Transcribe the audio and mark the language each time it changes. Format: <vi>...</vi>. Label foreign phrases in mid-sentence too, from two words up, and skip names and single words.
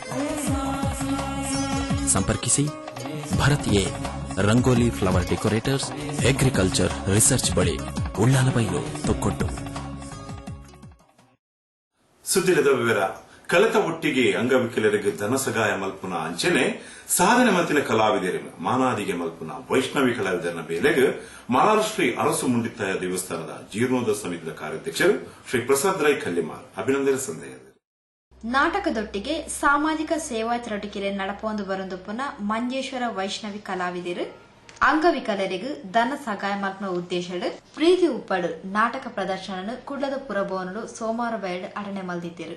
<kn>ಸಂಪರ್ಕಿಸಿ ಭರತ್ ಎ ರಂಗೋಲಿ ಫ್ಲವರ್ ಡೆಕೋರೇಟರ್ಸ್, ಅಗ್ರಿಕಲ್ಚರ್ ರಿಸರ್ಚ್ ಬಳಿ, ಉಳ್ಳಾಲಬೈಲು, ತೊಕ್ಕೊಟ್ಟು.</kn> <tcy>ಸುದ್ದಿರದ ವಿವರ. ಕಲಿತ ಒಟ್ಟಿಗೆ ಅಂಗವಿಕಲರಿಗೆ ಧನ ಸಹಾಯ ಮಲ್ಪುನ ಅಂಚನೆ ಸಾಧನೆ ಮಲ್ತಿನ ಕಲಾವಿದರ ಮಾನಾದಿಗೆ ಮಲ್ಪುನ ವೈಷ್ಣವಿ ಕಲಾವಿದರ ಬೇಲೆಗೆ ಮಲಾರ್ ಶ್ರೀ ಅರಸು ಮುಂಡಿತಾಯ ದೇವಸ್ಥಾನದ ಜೀರ್ಣೋದ್ಧಾರ ಸಮಿತಿಯ ಕಾರ್ಯಾಧ್ಯಕ್ಷರು ಶ್ರೀ ಪ್ರಸಾದ್ ರೈ ಕಲ್ಲಿಮಾರ್ ಅಭಿನಂದನೆ ಸಂದೇಹ. ನಾಟಕದೊಟ್ಟಿಗೆ ಸಾಮಾಜಿಕ ಸೇವಾ ಚಟುವಟಿಕೆ ನಡಪೊಂದು ಬರುಂದುಪ್ಪುನ ಮಂಜೇಶ್ವರ ವೈಷ್ಣವಿ ಕಲಾವಿದರು ಅಂಗವಿಕಲರಿಗೆ ಧನ ಸಹಾಯ ಮಲ್ಪನ ಉದ್ದೇಶಡು ಪ್ರೀತಿ ಉಪ್ಪಡು ನಾಟಕ ಪ್ರದರ್ಶನ ಕುಡ್ಲದ ಪುರಭವನಡು ಸೋಮವಾರ ಬಯಲು ಅಡನೆ ಮಲ್ದಿದ್ದರು.</tcy>